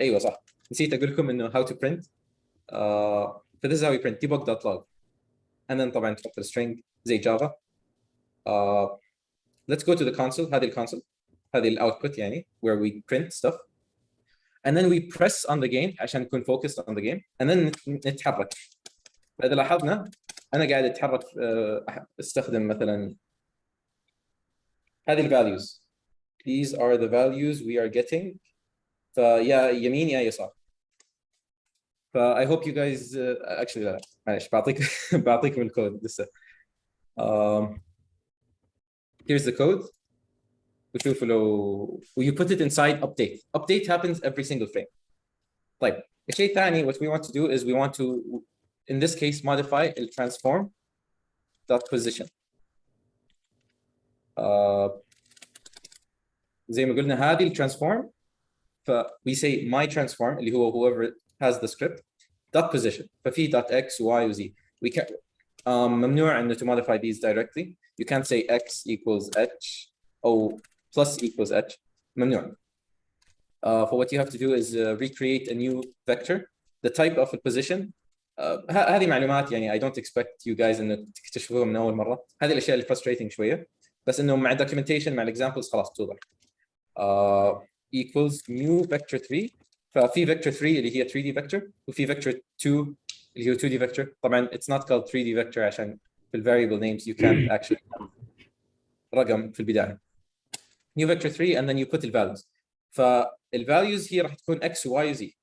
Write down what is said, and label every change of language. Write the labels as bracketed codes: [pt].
[ar] ايوه صح نسيت اقول لكم انه [en] how to print. This is how we print debug.log and then [ar] طبعا تحط الstring زي جافا. [en] Let's go to the console. [ar] هذه الكونسول هذه الاوتبوت يعني [en] where we print stuff and then we press on the game عشان نكون focused on the game and then نتحرك. [ar] فإذا لاحظنا أنا قاعد أتحرك استخدم مثلا هذه values. [en] These are the values we are getting. [ar] فيا يمين يا يسار. [en] I hope you guys actually [ar] لا معلش بعطيكم الكود لسه. [en] Here's the code. [ar] وشوفوا لو [en] you put it inside update. Update happens every single frame. [ar] طيب الشيء الثاني [en] what we want to do is we want to in this case modify the transform dot position. [ar] زي ما قلنا هذه الترانسفورم [en] ف we say my transform اللي هو whoever has the script dot position ففي dot x y و z we can ممنوع انه to modify these directly. You can't say x equals h or plus equals h. [ar] ممنوع. [en] For what you have to do is recreate a new vector. The type of the position هذه معلومات يعني I don't expect you guys [ar] انه تكتشفوها من اول مره. هذه الاشياء اللي frustrating شويه بس انه مع documentation مع examples خلاص توضح. [en] Equals new vector 3 ففي vector 3 اللي هي 3D vector وفي vector 2 اللي هو 2D vector. طبعا it's not called 3D vector عشان في ال variable names you can't actually [ar] رقم في البدايه. [en] New vector 3 and then you put the values. [ar] فالvalues هي راح تكون x y z.